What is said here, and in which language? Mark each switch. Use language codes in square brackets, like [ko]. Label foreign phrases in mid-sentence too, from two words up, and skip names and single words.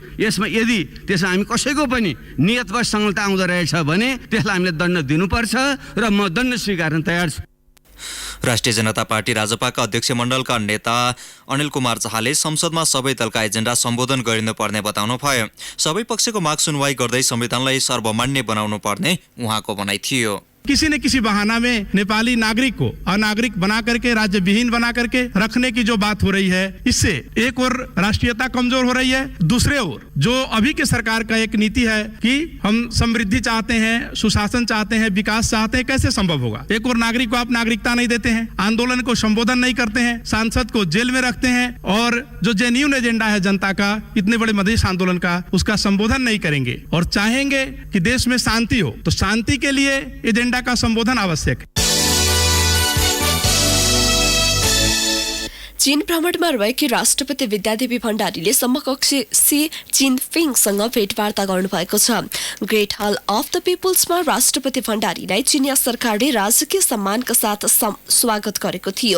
[ne] यसमा यदि त्यसमा हामी कसैको पनि नियतवश सङ्लग्नता आउँदो रहेछ भने त्यसलाई हामीले दण्ड दिनुपर्छ र म दण्ड स्वीकार्न तयार छु। राष्ट्रिय जनता पार्टी राजपाका अध्यक्ष मण्डलका नेता अनिल कुमार झाले संसदमा सबै दलका एजेन्डा सम्बोधन गरिनुपर्ने बताउनु भयो। सबै पक्षको माग सुनवाई गर्दै संविधानलाई सर्वमान्य बनाउनु पर्ने उहाँको भनाइ थियो। [hi] किसी न किसी बहाना में नेपाली नागरिक को अनागरिक बना करके, राज्य विहीन बना करके रखने की जो बात हो रही है, इससे एक और राष्ट्रीयता कमजोर हो रही है, दूसरे ओर जो अभी के सरकार का एक नीति है कि हम समृद्धि चाहते हैं, सुशासन चाहते हैं, विकास चाहते हैं, कैसे संभव होगा? एक और नागरिक को आप नागरिकता नहीं देते हैं, आंदोलन को संबोधन नहीं करते हैं, सांसद को जेल में रखते हैं और जो जेन्युइन एजेंडा है जनता का, इतने बड़े मधेश आंदोलन का, उसका संबोधन नहीं करेंगे और चाहेंगे कि देश में शांति हो, तो शांति के लिए एजेंडा का संबोधन आवश्यक है। [ne] चीन भ्रमणमा रहेकी राष्ट्रपति विद्यादेवी भण्डारीले समकक्षी सी जिनपिङसँग भेटवार्ता गर्नुभएको छ। ग्रेट हल अफ द पिपुल्समा राष्ट्रपति भण्डारीलाई चिनिया सरकारले राजकीय सम्मानका साथ स्वागत गरेको थियो।